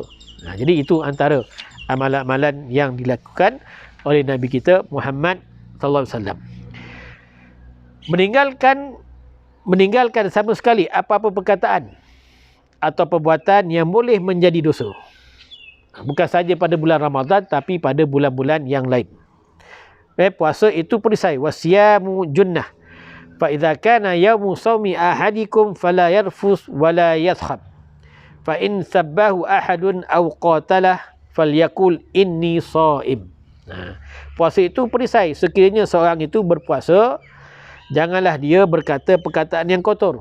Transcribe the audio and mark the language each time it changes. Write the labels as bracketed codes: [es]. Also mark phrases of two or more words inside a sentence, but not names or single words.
[ms] Jadi itu antara amalan-amalan yang dilakukan oleh Nabi kita Muhammad [ar] صلى الله عليه وسلم. [ms] Meninggalkan sama sekali apa-apa perkataan atau perbuatan yang boleh menjadi dosa. Bukan saja pada bulan Ramadan, tapi pada bulan-bulan yang lain. Puasa itu perisai. [ar] والصيام جنة. فإذا كان يوم صوم أحدكم فلا يرفث ولا يصخب. فإن سابه أحد أو قاتله فليقل إني صائم. [ms] Puasa itu perisai. Sekiranya seorang itu berpuasa, janganlah dia berkata perkataan yang kotor.